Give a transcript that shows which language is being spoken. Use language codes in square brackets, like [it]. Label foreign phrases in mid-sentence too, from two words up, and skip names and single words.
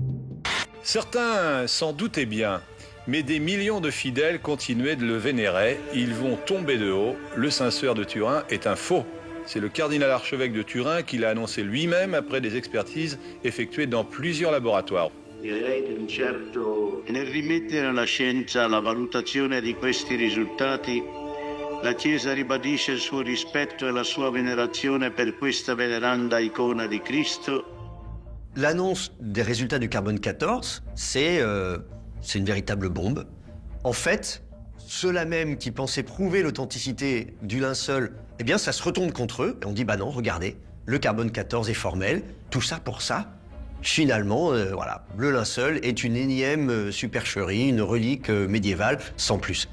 [fr] Certains s'en doutaient bien, mais des millions de fidèles continuaient de le vénérer. Ils vont tomber de haut. Le Saint-Suaire de Turin est un faux. C'est le cardinal archevêque de Turin qui l'a annoncé lui-même après des expertises effectuées dans plusieurs laboratoires. [it] Nel rimettere alla scienza la valutazione di questi risultati, la Chiesa ribadisce il suo rispetto e la sua venerazione per questa veneranda icona di Cristo. [fr] L'annonce des résultats du carbone 14, c'est une véritable bombe. En fait, ceux-là même qui pensaient prouver l'authenticité du linceul, eh bien, ça se retourne contre eux. Et on dit, bah non, regardez, le carbone 14 est formel, tout ça pour ça. Finalement, voilà, le linceul est une énième supercherie, une relique médiévale, sans plus.